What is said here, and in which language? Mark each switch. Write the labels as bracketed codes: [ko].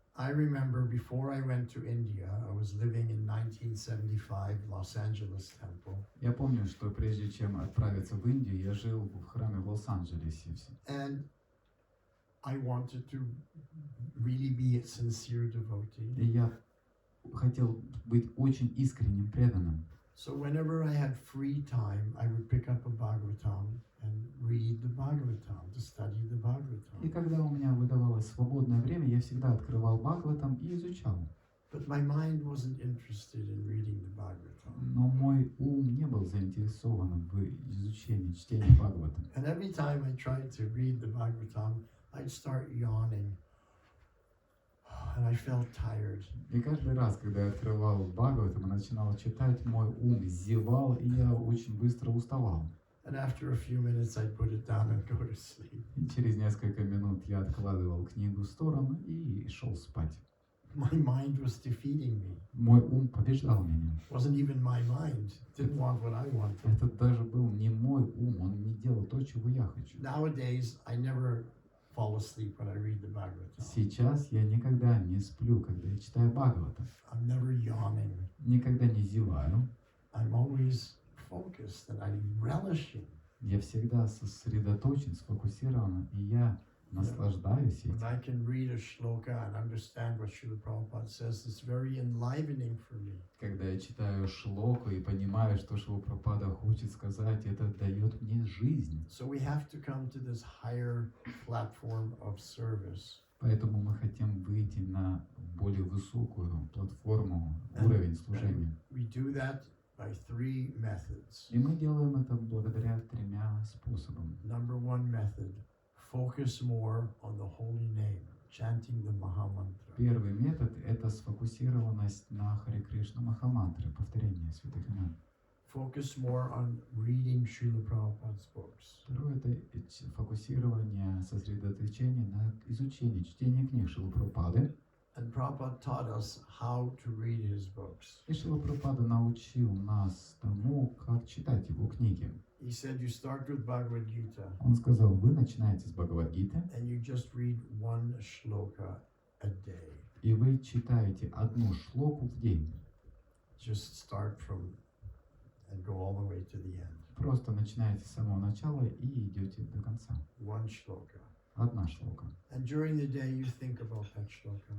[en] I remember before I went to India, I was living in 1975 Los Angeles temple. [ru] Я помню, что прежде чем отправиться в Индию, я жил в храме в Лос-Анджелесе. [en] And I wanted to really be a sincere devotee. [ru] И я хотел быть очень искренним преданным. [en] So whenever I had free time, I would pick up a Bhagavatam and read the Bhagavatam, to study the [ru] И [en] Bhagavatam. [ru] когда у меня выдавалось свободное время, я всегда открывал Бхагаватам и изучал. [en] But my mind wasn't interested in reading the Bhagavatam. [ru] Но мой ум не был заинтересован в изучении, чтении Бхагаватам. [en] And every time I tried to read the Bhagavatam, I'd start yawning. And I felt tired. [ru] И каждый раз, когда я открывал Бхагаватам и начинал читать, мой ум зевал, и я очень быстро уставал. [en] And after a few minutes, I'd put it down and go to sleep. [ru] И через несколько минут я откладывал книгу в сторону и шел спать. [en] My mind was defeating me. [ru] Мой ум побеждал меня. [en] It wasn't even my mind. It didn't want what I wanted. [ru] Это даже был не мой ум, он не делал то, чего я хочу. [en] Nowadays, I never fall asleep when I read the Bhagavatam. [ru] Сейчас я никогда не сплю, когда я читаю Бхагаватам. [en] I'm never yawning. [ru] Никогда не зеваю. [en] I'm always focused and I'm relishing. [ru] Я всегда сосредоточен, сфокусирован, и я наслаждаюсь [en] When [ru] этим. [en] I can read a shloka and understand what Srila Prabhupada says, it's very enlivening for me. [ru] Когда я читаю шлоку и понимаю, что Шрила Прабхупада хочет сказать, это дает мне жизнь. [en] So we have to come to this higher platform of service. [ru] Поэтому мы хотим выйти на более высокую платформу, уровень служения. [en] We do that by 3 methods. [ru] И мы делаем это благодаря 3 способам. [en] Number 1 method, focus more on the holy name, chanting the Mahamantra. [ru] Первый метод – это сфокусированность на Харе Кришна Махамантры, повторение святых имен. [en] Focus more on reading Srila Prabhupada's books. [ru] Второе – это фокусирование, сосредоточение на изучении, чтении книг Шрилы Прабхупады. [en] And Prabhupada taught us how to read his books. [ru] И Шрила Прабхупада научил нас тому, как читать его книги. [en] He said you start with Bhagavad Gita [ru] Он сказал, вы начинаете с Бхагавад-гиты, [en] and you just read 1 shloka a day. [ru] и вы читаете 1 шлоку в день. [en] Just start from and go all the way to the end. [ru] Просто начинаете с самого начала и идете до конца. [en] 1 shloka. [ru] 1 шлока. [en] And during the day you think about that shloka.